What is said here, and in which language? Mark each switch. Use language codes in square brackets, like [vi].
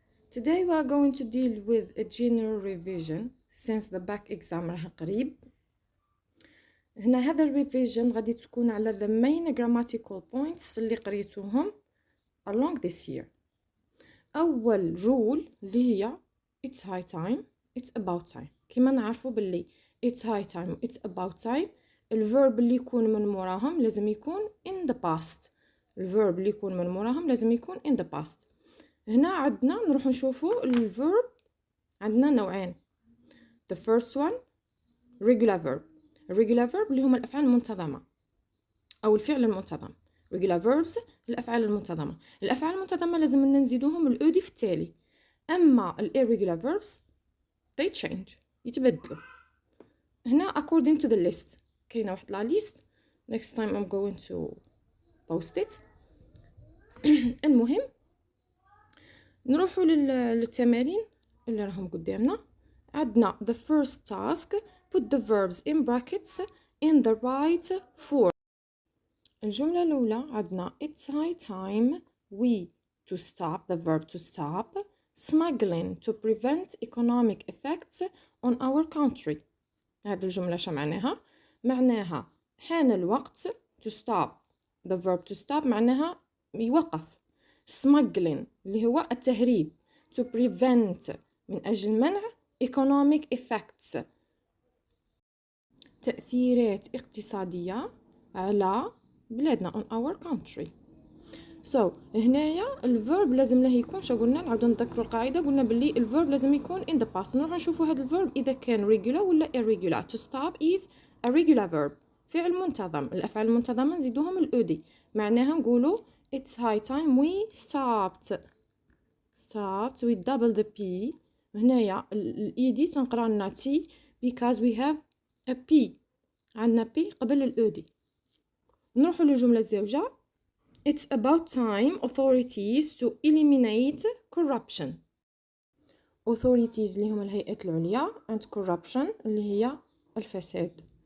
[en] Today we are going to deal with a general revision since the back exam [ar] راح قريب. هنا هذا الريفيجن غادي تكون على [en] the main grammatical points [ar] اللي قريتوهم [en] along this year. [ar] أول [en] rule [ar] اللي هي [en] it's high time, it's about time. [ar] كما نعرفوا باللي [en] it's high time, it's about time. [ar] الverb اللي يكون من موراهم لازم يكون [en] in the past. [ar] الverb اللي يكون من موراهم لازم يكون [en] in the past. [ar] هنا عندنا نروح نشوفوا الverb عندنا نوعين. [en] The first one regular verb. regular verb [ar] اللي هما الأفعال المنتظمة أو الفعل المنتظم. [en] regular verbs [ar] الأفعال المنتظمة. الأفعال المنتظمة لازم نزيدوهم الأودي في التالي. أما [en] irregular verbs they change [ar] يتبدلوا. هنا [en] according to the list [ar] كاينة واحد لا [en] list. next time I'm going to post it. [ar] المهم نروحوا للتمارين اللي راهم قدامنا. عندنا [en] the first task put the verbs in brackets in the right form. [ar] الجملة الأولى عندنا [en] it's high time we to stop the verb to stop smuggling to prevent economic effects on our country. [ar] هذه الجملة شو معناها؟ معناها حان الوقت [en] to stop the verb to stop [ar] معناها يوقف. smuggling اللي هو التهريب [en] to prevent [ar] من أجل منع [en] economic effects [ar] تأثيرات اقتصادية على بلادنا [en] on our country. [ar] so هنايا الverb لازم له يكون شو قلنا نعاودو نذكروا القاعدة قلنا باللي الverb لازم يكون [en] in the past. [ar] نروح نشوفوا هذا الverb إذا كان [en] regular [ar] ولا [en] irregular. to stop is a regular verb [ar] فعل منتظم. الأفعال المنتظمة نزيدوهم الأودي معناها نقولوا [en] it's high time we stopped with double the p. [ar] هنايا الإيدي تنقرا لنا [en] t because we have a p [ar] عندنا p قبل الأودي. نروحوا للجملة الزوجة [en] it's about time authorities to eliminate corruption. [ar] authorities اللي هما الهيئات العليا [en] and corruption [ar] اللي هي الفساد.